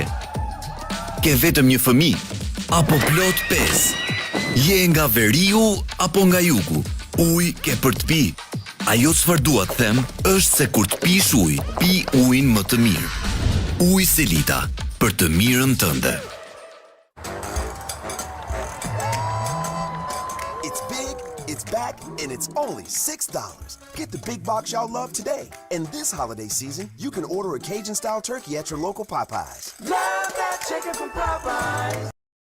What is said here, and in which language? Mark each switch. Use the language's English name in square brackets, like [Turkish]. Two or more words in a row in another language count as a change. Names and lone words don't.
[Albanian] Ke vetëm një fëmi, apo plot 5. Je nga veriu, apo nga jugu. Uj ke për të pi. Ajo çfarë dua të them është se kur të pish ujë, pi ujin më të mirë. Ujë Selita, për të mirën tënde. [English] It's big, it's back, and it's only $6. Get the big box y'all love today. And this holiday season, you can order a Cajun-style turkey at your local Popeyes. Love that chicken from Popeyes.